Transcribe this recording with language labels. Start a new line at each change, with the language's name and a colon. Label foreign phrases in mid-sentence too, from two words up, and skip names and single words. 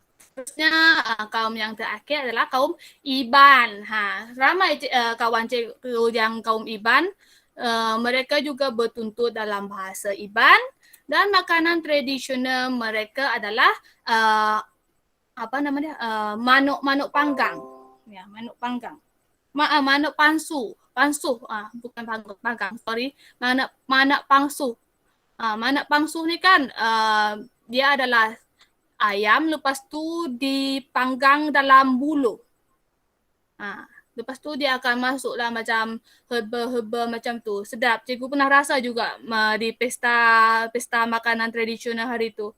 Malay: Seterusnya kaum yang terakhir adalah kaum Iban. Ramai kawan cikgu yang kaum Iban, mereka juga bertuntut dalam bahasa Iban dan makanan tradisional mereka adalah manuk panggang. Ya, manuk panggang. Manuk pansu, bukan panggang, sorry. Manuk pangsu. Manuk pangsu ni kan dia adalah ayam, lepas tu dipanggang dalam bulu. Lepas tu dia akan masuklah macam herba-herba macam tu. Sedap. Cikgu pernah rasa juga di pesta makanan tradisional hari tu.